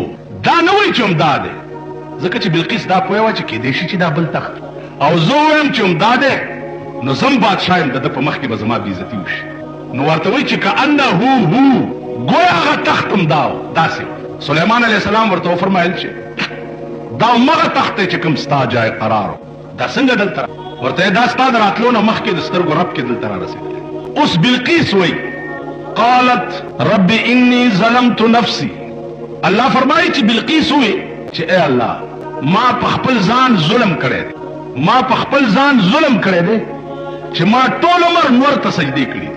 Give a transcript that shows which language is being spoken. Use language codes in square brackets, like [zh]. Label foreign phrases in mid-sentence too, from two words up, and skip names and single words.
[ps] دا نه وایي چې همدا دی، ځکه چې بلقیس دا پوهه وه چې کیدای شي چې دا بل تخت او زه ووایم چې همدا دی نو زم بادشاه یم، د ده په مخ کې به زما بېعزتي وشي. نو ورته وایي چې کأنه هو ګویا هغه تخت همدا و، داسې. سلیمان [ar] علیه السلام [ps] ورته وفرمایل چې دا همغه تخت دی چې کوم ستا جای قرار و. دا څنګه دلته ورته دا ستا د راتلو نه مخکې د سترګو رب کې دلته را رسېدلی. اوس بلقیس وایي [ar] قالت رب انی ظلمت نفسی. [ps] الله فرمایي چې بلقیس وایي چې ای الله ما په خپل ځان ظلم کړی دی، ما په خپل ځان ظلم کړی دی چې ما ټول عمر نور ته سجدې کړي دي.